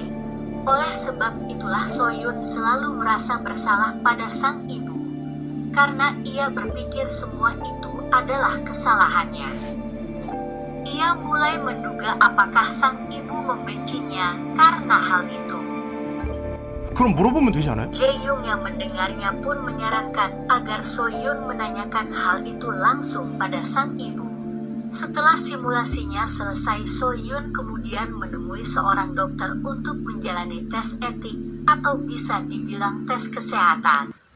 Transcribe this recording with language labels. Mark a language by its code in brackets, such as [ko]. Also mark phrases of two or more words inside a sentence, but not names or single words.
[id] Oleh sebab itulah Soyun selalu merasa bersalah pada sang ibu, karena ia berpikir semua itu adalah kesalahannya. Ia mulai menduga apakah sang ibu membencinya karena hal itu. [ko] 그럼 물어보면 되지 않아요? [id] Jae-young yang mendengarnya pun menyarankan agar Soyun menanyakan hal itu langsung pada sang ibu. Setelah simulasinya selesai, Soyun kemudian menemui seorang dokter untuk menjalani tes etik atau bisa dibilang tes kesehatan.